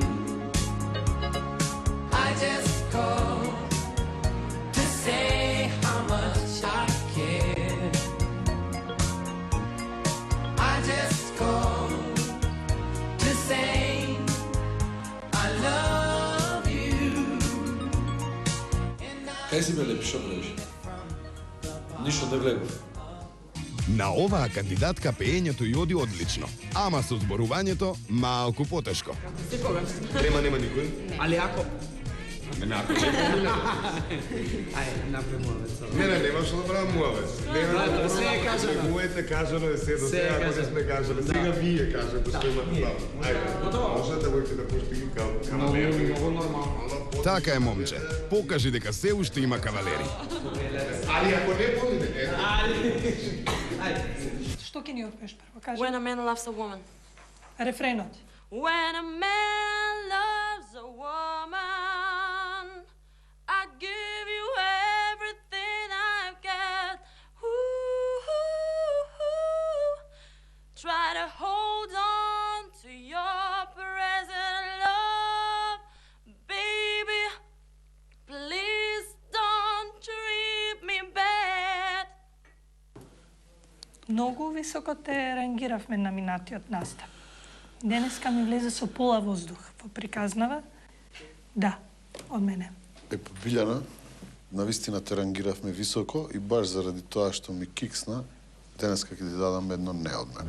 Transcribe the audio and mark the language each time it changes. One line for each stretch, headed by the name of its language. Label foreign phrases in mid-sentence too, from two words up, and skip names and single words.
English: I just called to say how much I care. I just called to say I love you.
Macedonian: Кај си бе лепи, шо правиш? Ништо да гледам. На оваа кандидатка пеењето и оди одлично, ама со зборувањето малку потешко. Нема никој.
Serbian: Ali ako...
Macedonian: Ако не помине. Ајде, направи муавет. Не, немаш да правам муавет. Братле, се е кажано. Моите кажано е се до сега, ако не сме кажали. Сега вие кажете што имате право. Ајде, можете да пуштите кавалери. Многу нормално. Така е, момче. Покажи дека се уште има кавалери. Али ако не помине, Што ќе ни отпееш прво? Кажи.
English: When a man loves a woman.
Macedonian: Рефренот.
English: When a man loves a woman, I give you everything I've got. Ooh, try to hold on to your present love, baby. Please don't treat me bad.
Macedonian: Многу високо те рангиравме на минатиот настап. Денеска ми влезе со пола воздух во приказнава. Да, од мене. Биљана, навистина те рангиравме високо и баш заради тоа што ми киксна, денеска ќе ти дадам едно не од мене.